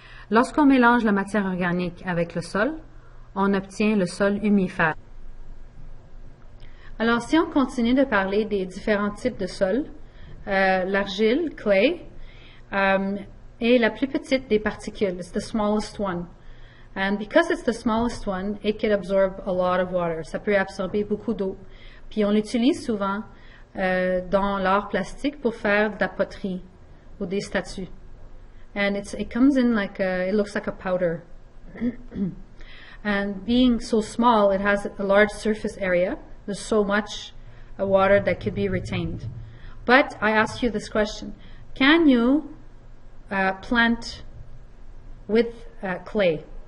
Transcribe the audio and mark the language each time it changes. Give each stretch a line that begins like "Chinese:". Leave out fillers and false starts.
French: Lorsqu'on mélange la matière organique avec le sol, on obtient le sol humifère. Alors, si on continue de parler des différents types de sols, l'argile, clay, est la plus petite des particules.
English: It's the smallest one. And because it's the smallest one, it can absorb a lot of water.
French: Ça peut absorber beaucoup d'eau. Puis on l'utilise souvent dans l'art plastique pour faire de la poterie ou des statues.
English: And it comes in like it looks like a powder. And being so small, it has a large surface area. There's so much water that could be retained. But I ask you this question: can you plant with clay?